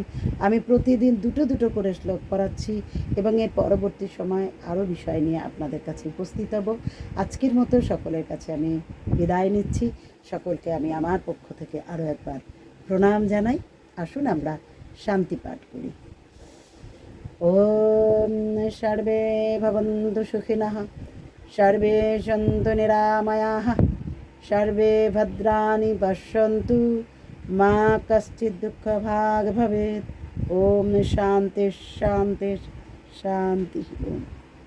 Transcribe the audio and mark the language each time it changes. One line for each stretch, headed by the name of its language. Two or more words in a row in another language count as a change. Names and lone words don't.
Bangla: আমি প্রতিদিন দুটো দুটো করে শ্লোক পড়াচ্ছি এবং এর পরবর্তী সময় আরও বিষয় নিয়ে আপনাদের কাছে উপস্থিত হব। আজকের মতো সকলের কাছে আমি বিদায় নিচ্ছি। সকলকে আমি আমার পক্ষ থেকে আরও একবার প্রণাম জানাই। আসুন আমরা শান্তি পাঠ করি।
Sanskrit: ওম সর্বে ভবন্তু সুখিনঃ, সর্বে সন্তু নিরাময়াঃ, সর্বে ভদ্রাণি পশ্যন্তু, মা কশ্চিৎ দুঃখভাগ্ ভবেৎ। ওম শান্তি শান্তি শান্তি। ওম।